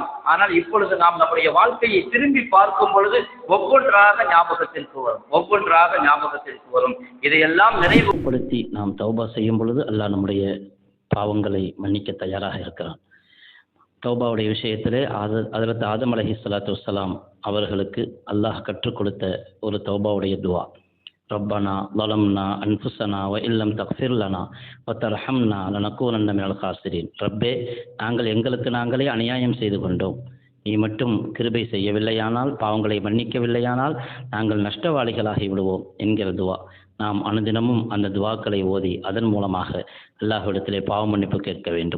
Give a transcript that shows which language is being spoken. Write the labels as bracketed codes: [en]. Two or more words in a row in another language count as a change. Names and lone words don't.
[ta] ஆனால் இப்பொழுது நாம் நம்முடைய வாழ்க்கையை திரும்பி பார்க்கும் பொழுது ஒவ்வொன்றாக ஞாபகத்திற்கு வரும். இதையெல்லாம் நினைவுபடுத்தி நாம் தௌபா செய்யும் பொழுது அல்லாஹ் நம்முடைய பாவங்களை மன்னிக்க தயாராக இருக்கிறான். தௌபாவுடைய விஷயத்திலே ஹஜ்ரத் ஆதம் [ar] عليه الصلاة والسلام [ta] அவர்களுக்கு அல்லாஹ் கற்றுக் கொடுத்த ஒரு தௌபாவுடைய துவா, [ar] ربنا ظلمنا أنفسنا وإن لم تغفر لنا وترحمنا لنكونن من الخاسرين. [ta] ரப்பே, நாங்கள் எங்களுக்கு நாங்களே அநியாயம் செய்து கொண்டோம். நீ மட்டும் கிருபை செய்யவில்லையானால், பாவங்களை மன்னிக்கவில்லையானால் நாங்கள் நஷ்டவாளிகளாகி விடுவோம் என்கிற துவா. நாம் அனுதினமும் அந்த துவாக்களை ஓதி அதன் மூலமாக அல்லாஹ்விடத்திலே பாவ மன்னிப்பு கேட்க வேண்டும்.